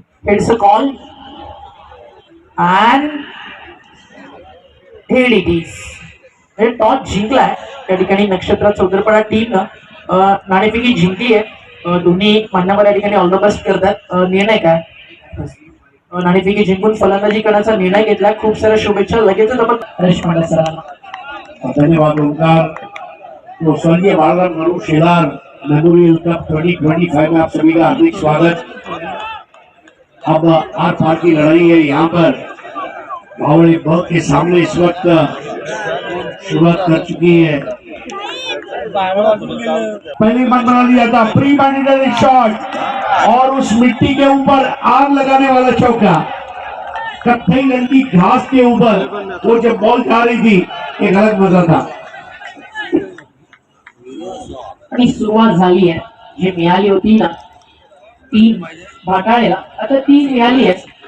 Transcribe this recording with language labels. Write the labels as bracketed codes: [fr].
[en] It's a call and head it is. [mr] हे toss जिंकलाय त्या ठिकाणी नक्षत्र चौदरपडा टीमनं. नाणेफेकी जिंकली आहे. दोन्ही मान्यवर या ठिकाणी ऑल द बेस्ट करतात. निर्णय काय? नाणेफेकी जिंकून फलंदाजी करण्याचा निर्णय घेतला. खूप साऱ्या शुभेच्छा. लगेचच आपण हरेश पांड्या सरांना. [hi] धन्यवाद ओंकार। तो स्वर्गीय बालराम गणू शेलार मेमोरियल कप 2025 में आप सभी का हार्दिक स्वागत। अब आर पार की लड़ाई है। यहाँ पर बावड़ी बग के सामने इस वक्त शुरुआत कर चुकी है। पहले मन बना लिया था प्री मैंडेटरी शॉट और उस मिट्टी के ऊपर आग लगाने वाला चौका। कत्थई रंग की घास के ऊपर वो जब बॉल जा रही थी एक अलग मजा था। [mr] आणि सुरुवात झाली आहे. जी मिळाली होती ना 3 भाटाळेला, आता 3 मिळाली आहे.